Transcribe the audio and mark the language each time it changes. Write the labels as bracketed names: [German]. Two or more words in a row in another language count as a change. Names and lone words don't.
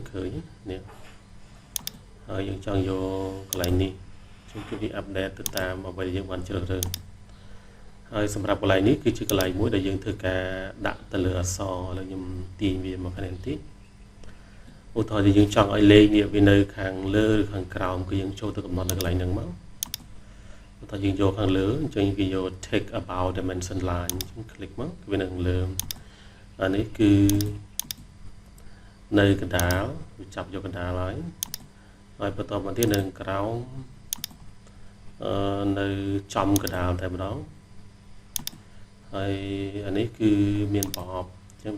[Khmer] ឃើញនេះហើយយើងចង់យកកន្លែងនេះchúngគឺវា update ទៅតាមអ្វីដែលយើងបានជ្រើសរើសហើយសម្រាប់កន្លែងនេះគឺជាកន្លែងមួយដែលយើងធ្វើការដាក់ទៅលើអក្សរឥឡូវខ្ញុំទាញវាមកខាងនេះបន្តិចឧទាហរណ៍ថាយើងចង់ឲ្យលេខនេះវានៅខាងលើឬខាងក្រោមគឺយើងចូលទៅកំណត់នៅកន្លែងហ្នឹងមកឧទាហរណ៍យើងយកខាងលើអញ្ចឹងគេយក [English] take about dimension line [Khmer] អញ្ចឹង click មកគឺវានៅខាងលើអានេះគឺ នៅកណ្ដាលវាចាប់យកកណ្ដាលហើយបន្តមកទៀតនៅក្រោមនៅចំកណ្ដាលតែម្ដងហើយអានេះគឺមានប្រអប់អញ្ចឹងវា